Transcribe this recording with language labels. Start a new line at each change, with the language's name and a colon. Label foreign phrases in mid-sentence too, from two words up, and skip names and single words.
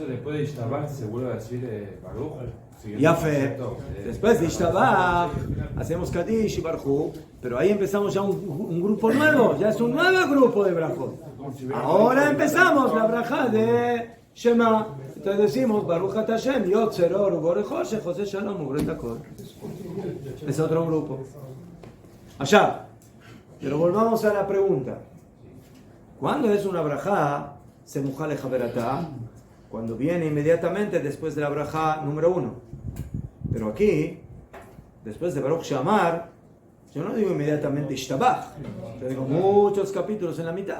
Spanish: Entonces después de Ishtabach se vuelve a decir Baruch. Ya fe. Después de Ishtabach hacemos Kadish y Barjú, pero ahí empezamos ya un grupo nuevo, ya es un nuevo grupo de brajot. Ahora empezamos la braja de Shema. Entonces decimos
Hebrew: ברוך אתה השם יוצר אור ובורא חושך עושה שלום ובורא את הכל.
Spanish: Es otro grupo. Allá. Pero volvamos a la pregunta. ¿Cuándo es una braja
Hebrew: סמוכה לחברתה?
Spanish: Cuando viene inmediatamente después de la braja número 1. Pero aquí, después de Baruch Shamar, yo no digo inmediatamente Ishtabach, yo digo muchos capítulos en la mitad.